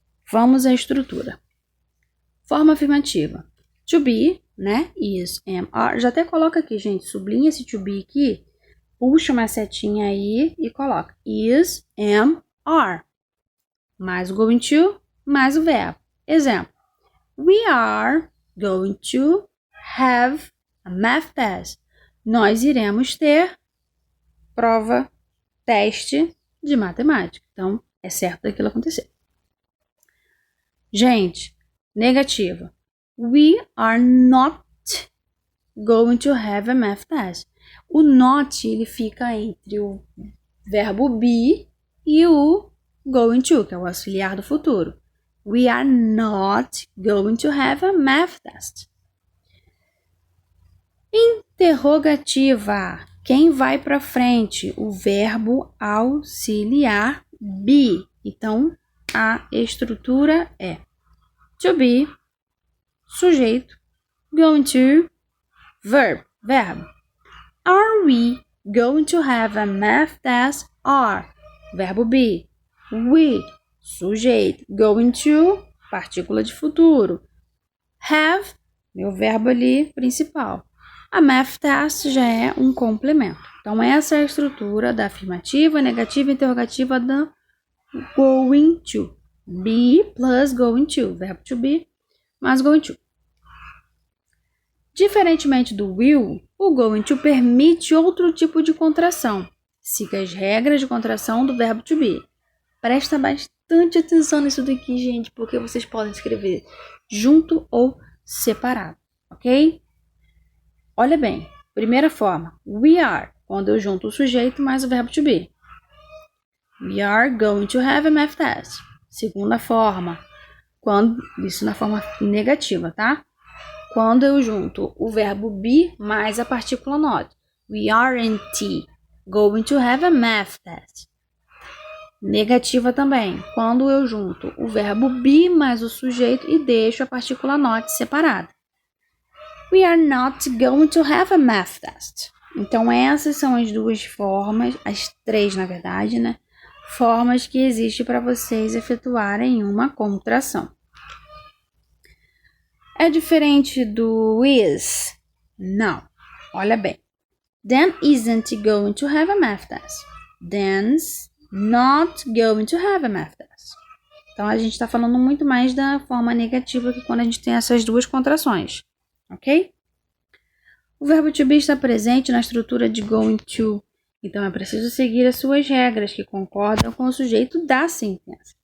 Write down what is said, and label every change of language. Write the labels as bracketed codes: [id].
[pt] Vamos à estrutura. Forma afirmativa. To be, né? Is, am, are. Já até coloca aqui, gente. Sublinha esse to be aqui. Puxa uma setinha aí e coloca. Is, am, are. Mais o going to, mais o verbo. Exemplo. [en] We are going to have a math test. [pt] Nós iremos ter prova, teste de matemática. Então, é certo daquilo acontecer. Gente, negativa. [en] We are not going to have a math test. [pt] O not, ele fica entre o verbo be e o going to, que é o auxiliar do futuro. [en] We are not going to have a math test. [pt] Interrogativa. Quem vai para frente? O verbo auxiliar be. Então, a estrutura é to be, sujeito, going to, verbo. [en] Are we going to have a math test? [pt] Are, verbo be. We, sujeito, going to, partícula de futuro. Have, meu verbo ali principal. A math test já é um complemento. Então, essa é a estrutura da afirmativa, negativa e interrogativa da going to. Be plus going to. Verbo to be mais going to. Diferentemente do will, o going to permite outro tipo de contração. Siga as regras de contração do verbo to be. Presta bastante atenção nisso daqui, gente, porque vocês podem escrever junto ou separado, ok? Olha bem, primeira forma, we are, quando eu junto o sujeito mais o verbo to be. [en] We are going to have a math test. [pt] Segunda forma, isso na forma negativa, tá? Quando eu junto o verbo be mais a partícula not. [en] We aren't going to have a math test. [pt] Negativa também, quando eu junto o verbo be mais o sujeito e deixo a partícula not separada. [en] We are not going to have a math test. [pt] Então, essas são as duas formas, as três, na verdade, né? Formas que existem para vocês efetuarem uma contração. É diferente do is? Não. Olha bem. [en] Dan isn't going to have a math test. Dan's not going to have a math test. [pt] Então, a gente está falando muito mais da forma negativa que quando a gente tem essas duas contrações. Ok? O verbo to be está presente na estrutura de going to. Então, é preciso seguir as suas regras que concordam com o sujeito da sentença.